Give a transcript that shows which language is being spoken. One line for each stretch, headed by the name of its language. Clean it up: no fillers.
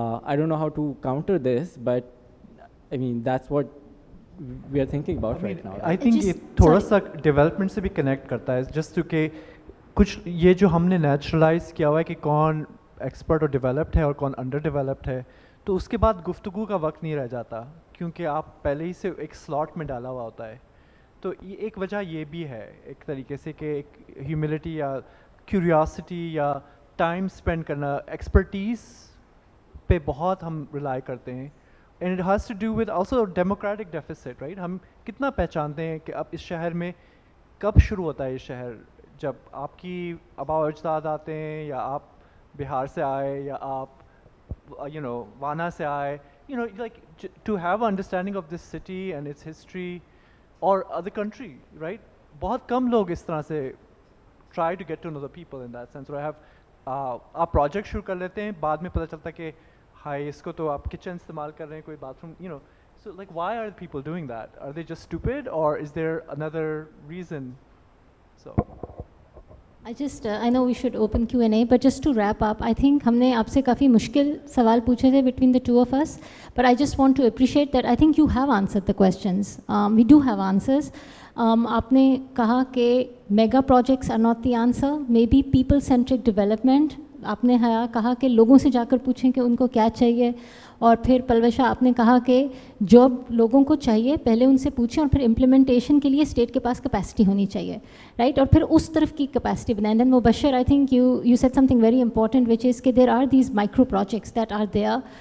English: I don't know how to counter this, but I mean that's what we are thinking about right now. I think
Urdu: یہ تھوڑا سا development سے بھی connect کرتا ہے, just کہ کچھ یہ جو ہم نے نیچرلائز کیا ہوا ہے کہ کون ایکسپرٹ اور ڈیولپڈ ہے اور کون انڈر ڈیولپڈ ہے, تو اس کے بعد گفتگو کا وقت نہیں رہ جاتا کیونکہ آپ پہلے ہی سے ایک سلاٹ میں ڈالا ہوا ہوتا ہے. تو ایک وجہ یہ بھی ہے ایک طریقے سے کہ ایک ہیوملٹی یا کیوریاسٹی یا ٹائم اسپینڈ کرنا, ایکسپرٹیز پہ بہت ہم ریلائی کرتے ہیں.
English: And it has to do with also democratic deficit, right.
Urdu: ہم کتنا پہچانتے ہیں کہ اب اس شہر میں کب شروع ہوتا ہے یہ شہر, جب آپ کی آباء و اجداد آتے ہیں, یا آپ بہار سے آئے, یا آپ وانا سے آئے,
English: like to have an understanding of this city and its history or other country, right.
Urdu: بہت کم لوگ اس طرح سے
English: try to get to know the people in that sense. or I have
Urdu: آپ پروجیکٹ شروع کر لیتے ہیں, بعد میں پتہ چلتا ہے کہ ہائی اس کو تو آپ کچن استعمال کر رہے ہیں, کوئی bath room,
English: so like why are people doing that? Are they just stupid or is there another reason? So I know we should open Q&A, but just to wrap up, I think
Urdu: ہم نے آپ سے کافی مشکل سوال پوچھے تھے
English: between the two of us, but I just want to appreciate that I think you have answered the questions. We do have answers.
Urdu: آپ نے کہا کہ mega projects
English: are not the answer, maybe people centric development.
Urdu: آپ نے کہا کہ لوگوں سے جا کر پوچھیں کہ ان کو کیا چاہیے, اور پھر پلوشہ آپ نے کہا کہ جو لوگوں کو چاہیے پہلے ان سے پوچھیں, اور پھر امپلیمنٹیشن کے لیے اسٹیٹ کے پاس کیپیسٹی ہونی چاہیے, رائٹ, اور پھر اس طرف کی کیپیسٹی بنائیں.
English: Then Mubashir, I think you said something very important which is کہ there are these micro projects that are there.